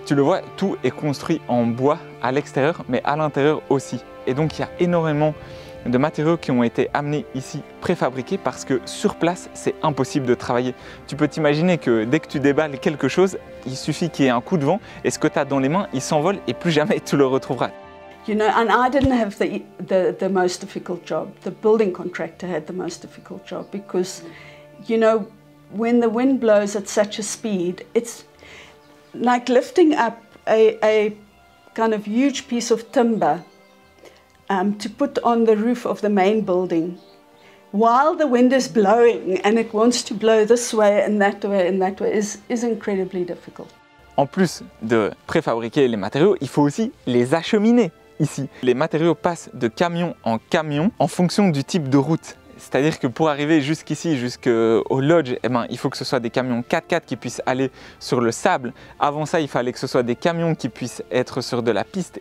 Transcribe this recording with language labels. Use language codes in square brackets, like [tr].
[fr] Tu le vois, tout est construit en bois à l'extérieur, mais à l'intérieur aussi. Et donc il y a énormément de matériaux qui ont été amenés ici préfabriqués parce que sur place c'est impossible de travailler. Tu peux t'imaginer que dès que tu déballes quelque chose, il suffit qu'il y ait un coup de vent et ce que tu as dans les mains, il s'envole et plus jamais tu le retrouveras. [en] You know, and I didn't have the most difficult job. The building contractor had the most difficult job because, you know, when the wind blows at such a speed, it's like lifting up a kind of huge piece of timber to put on the roof of the main building while the wind is blowing and it wants to blow this way and that way and that way is incredibly difficult. [fr] En plus de préfabriquer les matériaux, il faut aussi les acheminer ici. Les matériaux passent de camion en fonction du type de route. C'est-à-dire que pour arriver jusqu'ici, jusqu'au lodge, eh ben, il faut que ce soit des camions 4x4 qui puissent aller sur le sable. Avant ça, il fallait que ce soit des camions qui puissent être sur de la piste.